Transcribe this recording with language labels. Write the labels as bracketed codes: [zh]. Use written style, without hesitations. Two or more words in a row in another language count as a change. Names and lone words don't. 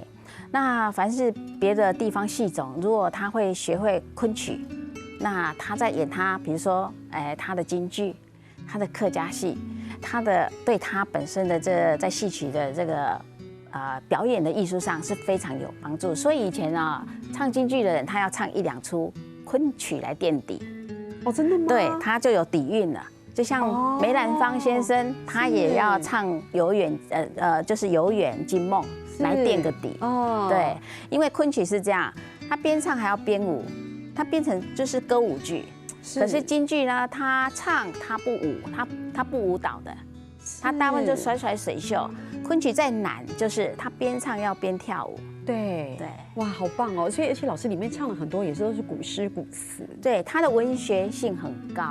[zh] 那凡是別的地方戲種，如果他會學會昆曲，那他在演他，比如說他的京劇，他的客家戲，對他本身的在戲曲的這個表演的藝術上是非常有幫助，所以以前啊，唱京劇的人，他要唱1、2出昆曲來墊底。哦，真的嗎？對，他就有底蘊了。就像梅蘭芳先生，他也要唱就是《遊園驚夢》來墊個底。哦，對，因為昆曲是這樣，他邊唱還要邊舞，他變成就是歌舞劇。可是京劇呢，他唱他不舞，他不舞蹈的。他大部分就甩甩水袖，昆曲再難，就是他邊唱要邊跳舞。对，哇，好棒哦！所以而且老師裡面唱了很多，也是都是古詩古詞。對，他的文學性很高。